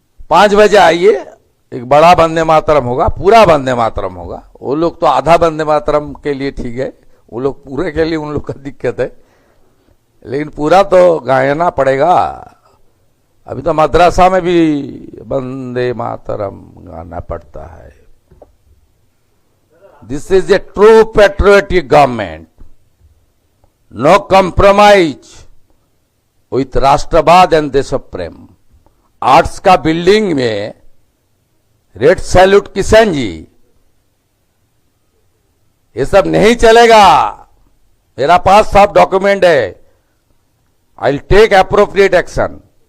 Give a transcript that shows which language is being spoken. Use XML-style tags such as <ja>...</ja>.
<hi>5 बजे आइए, एक बड़ा वंदे मातरम होगा, पूरा वंदे मातरम होगा। वो लोग तो आधा वंदे मातरम के लिए ठीक है, वो लोग पूरे के लिए उन लोग का दिक्कत है, लेकिन पूरा तो गायना पड़ेगा। अभी तो मद्रासा में भी वंदे मातरम गाना पड़ता है।</hi> <en>This is a true patriotic government. No compromise with राष्ट्रवाद and देश प्रेम।</en> <hi>आर्ट्स का बिल्डिंग में रेड सैल्यूट किशन जी, ये सब नहीं चलेगा। मेरा पास सब डॉक्यूमेंट है,</hi> <en>I will take appropriate action.</en>